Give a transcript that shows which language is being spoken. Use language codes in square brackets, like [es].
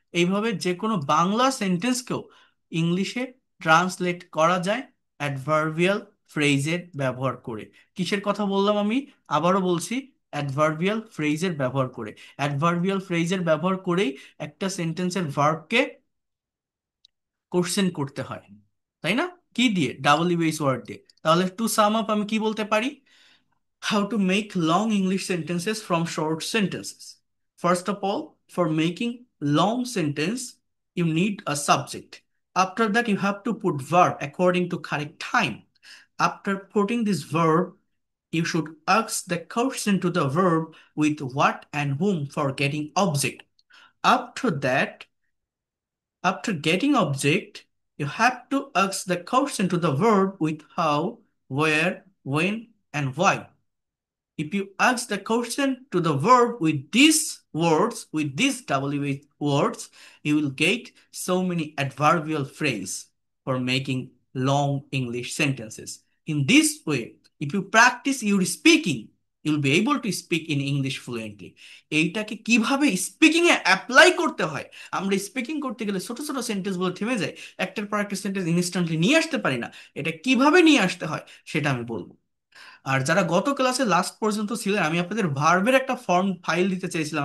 [bn] এইভাবে যে কোনো বাংলা সেন্টেন্সকেও ইংলিশে ট্রান্সলেট করা যায় অ্যাডভার্বিয়াল ফ্রেজের ব্যবহার করে। কিসের কথা বললাম আমি? আবারও বলছি, অ্যাডভার্বিয়াল ফ্রেজের ব্যবহার করে। অ্যাডভার্বিয়াল ফ্রেজের ব্যবহার করেই একটা সেন্টেন্সের ভার্বকে কোশ্চেন করতে হয়, তাই না? কি দিয়ে? ডাবল ইউএস ওয়ার্ড দিয়ে। তাহলে [en] to sum up [bn] আমি কি বলতে পারি? [en] How to make long English sentences from short sentences. First of all, for making long sentence, you need a subject. After that, you have to put verb according to correct time. After putting this verb, you should ask the question to the verb with what and whom for getting object. After that, after getting object, you have to ask the question to the verb with how, where, when, and why. If you ask the question to the verb with these words, with these WH words, you will get so many adverbial phrase for making long English sentences. In this way, if you practice your speaking, you'll be able to speak in English fluently. [bn] এইটাকে কিভাবে speaking এ apply করতে হয়, আমরা speaking করতে গেলে ছোট ছোট sentence গুলো থেমে যায়, একটার পর একটা সেন্টেন্স ইনস্ট্যান্টলি নিয়ে আসতে পারি না। এটা কিভাবে নিয়ে আসতে হয় সেটা আমি বলবো। আর যারা গত ক্লাসে লাস্ট পর্যন্ত ছিলেন, আমি আপনাদের ভার্বের একটা ফর্ম ফাইল দিতে চাইছিলাম।